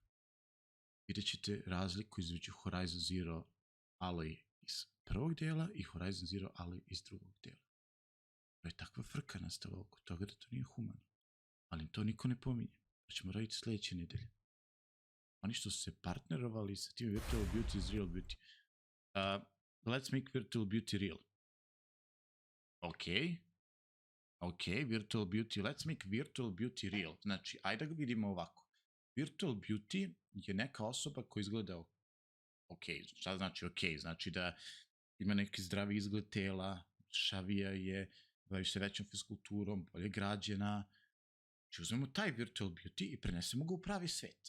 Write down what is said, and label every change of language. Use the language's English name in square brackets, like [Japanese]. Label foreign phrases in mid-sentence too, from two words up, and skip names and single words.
[Serbian] Vidjet ćete razliku između Horizon Zero Alloy iz prvog dela i Horizon Zero Alloy iz drugog dela. To je takva frka nastala oko toga da to nije humano. Ali to niko ne pominje. To ćemo raditi sledeće nedelje. Oni što su se partnerovali sa tim [English] Virtual Beauty is Real Beauty. Let's make Virtual Beauty real. Ok, Virtual Beauty, let's make Virtual Beauty real. [Serbian] Znači, ajde da ga vidimo ovako. Virtual Beauty je neka osoba koja izgleda ok. Šta znači ok? Znači da ima neki zdravi izgled tela, šavija je, bavi se većom fiskulturom, bolje građena. Znači uzmemo taj Virtual Beauty i prenesemo ga u pravi svet.